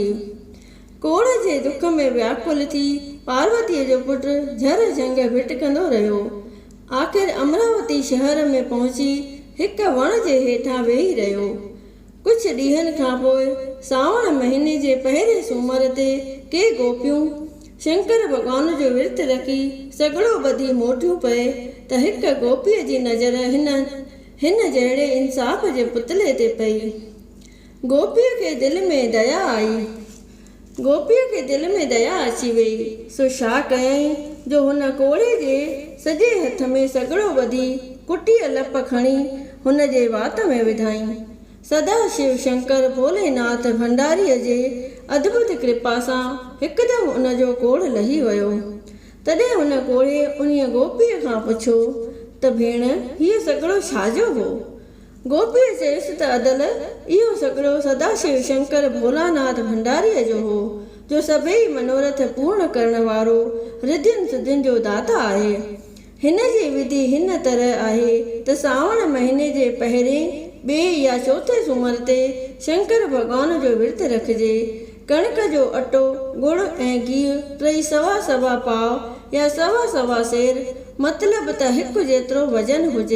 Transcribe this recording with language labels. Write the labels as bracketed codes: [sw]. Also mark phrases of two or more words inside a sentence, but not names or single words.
[sd] कोड़ जे दुख में व्याकुल थी पार्वतीअ जो पुटु झर झंग भिटकंदो रहियो। आख़िर अमरावती शहर में पहुची हिक वण जे हेठां वेही रहियो। कुझु ॾींहंनि खां पोइ सावण महीने जे पहिरें सूमर ते के गोपियूं शंकर भॻवान जो विर्त रखी सॻड़ो ॿधी मोटियूं पए त हिक गोपीअ जी नज़र हिन जहिड़े इंसाफ़ जे पुतले ते पई। गोपीअ खे दिलि में दया अची वई। सो छा कयईं जो हुन कोड़े जे सॼे हथ में सॻड़ो ॿधी कुटीअ लप खणी हुन जे वात में विधाईं। सदा शिव शंकर भोलेनाथ भंडारीअ जे अद्भुत कृपा सां हिकदमि उन जो कोड़ लही वियो। तॾहिं हुन कोड़े उन्हीअ गोपीअ खां पुछो त भेण, हीअ सॻड़ो छाजो हो? गोपीअ चयसि त अदल, इहो सॻड़ो सदाशिव शंकर भोलानाथ भंडारीअ जो हो, जो सभई मनोरथ पूर्ण करण वारो रिद्धियुनि सिद्धियुनि जो दाता आहे। हिन जी विधि हिन तरह आहे त सावण महीने जे पहिरें, ॿिए या चौथे सूमर ते शंकर भॻवान जो विर्त रखिजे। कणिक जो अटो, गुड़ ऐं गिहु टई सवा पाव या सवा सेर, मतिलबु त हिकु जेतिरो वज़न हुजे।